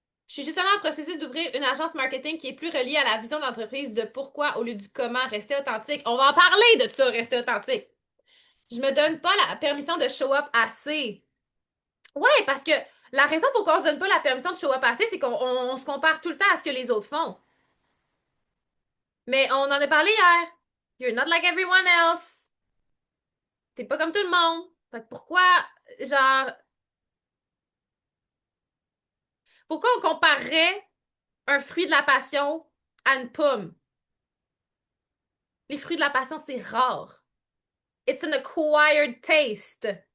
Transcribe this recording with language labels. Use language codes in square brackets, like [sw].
[fr] Je suis justement en processus d'ouvrir une agence marketing qui est plus reliée à la vision de l'entreprise de pourquoi au lieu du comment rester authentique. On va en parler de ça, rester authentique. Je me donne pas la permission de show up assez. Ouais, parce que la raison pourquoi on se donne pas la permission de show up assez, c'est qu'on se compare tout le temps à ce que les autres font. Mais on en a parlé hier. [en] You're not like everyone else. [fr] T'es pas comme tout le monde. Fait que genre, pourquoi on comparerait un fruit de la passion à une pomme? Les fruits de la passion, c'est rare. It's an acquired taste.